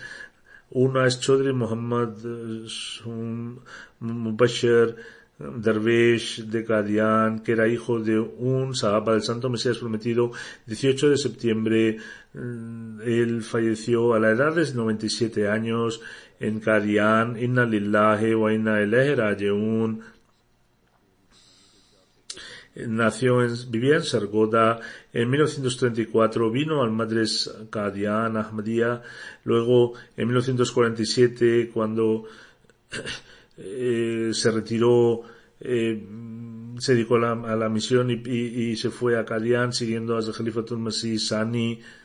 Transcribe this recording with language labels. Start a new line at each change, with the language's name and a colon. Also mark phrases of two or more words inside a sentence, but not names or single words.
Spanish: Una es Chaudhry Muhammad Mubashir Darwish de Qadian, que era hijo de un sahaba del Santo Mesías Prometido. 18 de septiembre él falleció a la edad de 97 años en Qadian.
Arabic: إنا لله وإنا إليه راجعون.
Spanish: Vivía en Sargodha. En 1934 vino al Madres Qadian Ahmadiyya. Luego en 1947, cuando se retiró, se dedicó a la misión y se fue a Qadian siguiendo a Khalifatul Masih Sani.